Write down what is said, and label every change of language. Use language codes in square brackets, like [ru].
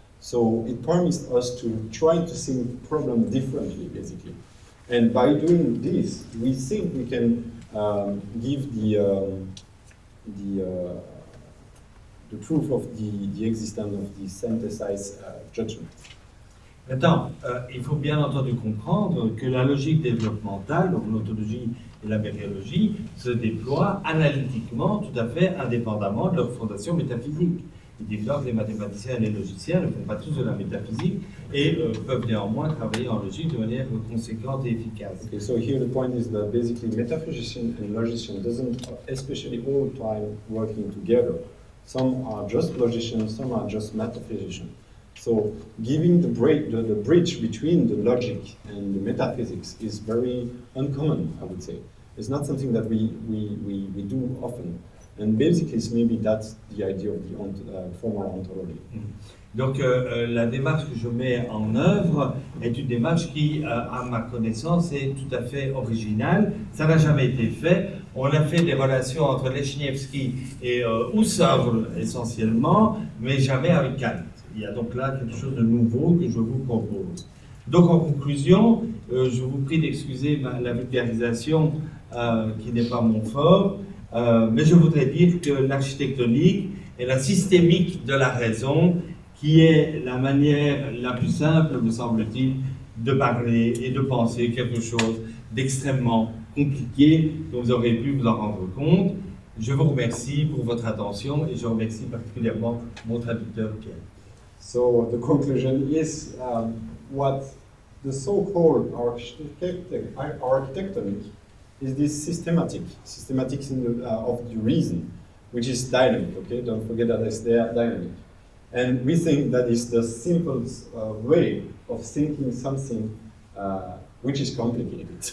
[en] So it permits us to try to think problem differently, basically. And by doing this, we think we can give the proof of the existence of the synthesized judgment. [fr] Maintenant, il faut bien entendu comprendre que la logique développementale, donc l'ontologie et la méréologie, se déploient analytiquement, tout à fait indépendamment de leur fondation métaphysique. Il est évident que les mathématiciens et les logiciens ne font pas tous de la métaphysique et peuvent néanmoins travailler en logique de manière conséquente et efficace. [en] Okay, so here the point is that basically metaphysician and logician doesn't especially all the time working together. Some are just logicians, some are just metaphysicians. So giving the bridge between the logic and the metaphysics is very uncommon, I would say. It's not something that we do often. And basically, maybe that's the idea of the formal ontology. [fr] Donc la démarche que je mets en œuvre est une démarche qui, à ma connaissance, est tout à fait originale. Ça n'a jamais été fait. On a fait des relations entre Leschniewski et Husserl essentiellement, mais jamais avec Kant. Il y a donc là quelque chose de nouveau que je vous propose. Donc en conclusion, je vous prie d'excuser la vulgarisation qui n'est pas mon fort, mais je voudrais dire que l'architectonique est la systémique de la raison, qui est la manière la plus simple, me semble-t-il, de parler et de penser quelque chose d'extrêmement compliqué dont vous aurez pu vous en rendre compte. Je vous remercie pour votre attention et je remercie particulièrement mon traducteur Pierre. [en] So the conclusion is what the so-called architectonic is this systematic in of the reason, which is dynamic. Okay, don't forget that it's there dynamic, and we think that is the simplest way of thinking something which is complicated.